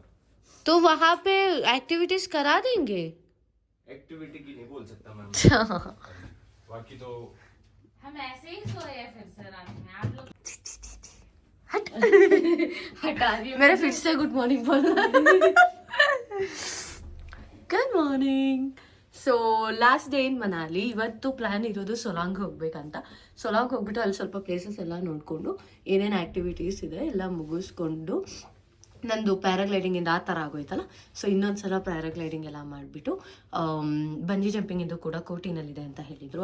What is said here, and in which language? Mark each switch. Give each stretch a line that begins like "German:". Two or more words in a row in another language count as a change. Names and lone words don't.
Hindi: तो वहाँ पे एक्टिविटीज करा देंगे. एक्टिविटी की नहीं बोल सकता मैम. बाकी तो हम ऐसे ही सोए हैं फिर से रात में. आप लोग हटा रही है. मेरे फिर से
English: good morning
Hindi: बोलना.
English: good morning. so last day in Manali.
Kannada: ಇವತ್ತು ಪ್ಲ್ಯಾನ್ ಇರೋದು ಸೊಲಾಂಗ್ ಹೋಗ್ಬೇಕಂತ. ಸೊಲಾಂಗ್ ಹೋಗ್ಬಿಟ್ಟು ಅಲ್ಲಿ ಸ್ವಲ್ಪ ಪ್ಲೇಸಸ್ ಎಲ್ಲ ನೋಡಿಕೊಂಡು ಏನೇನು ಆ್ಯಕ್ಟಿವಿಟೀಸ್ ಇದೆ ಎಲ್ಲ ಮುಗಿಸ್ಕೊಂಡು, ನಂದು ಪ್ಯಾರಾಗ್ಲೈಡಿಂಗಿಂದ ಆ ಥರ ಆಗೋಯ್ತಲ್ಲ, ಸೊ ಇನ್ನೊಂದು ಸಲ ಪ್ಯಾರಾಗ್ಲೈಡಿಂಗ್ ಎಲ್ಲ ಮಾಡಿಬಿಟ್ಟು ಬಂಜಿ ಜಂಪಿಂಗಿಂದು ಕೂಡ ಕೋಟಿನಲ್ಲಿದೆ ಅಂತ ಹೇಳಿದರು.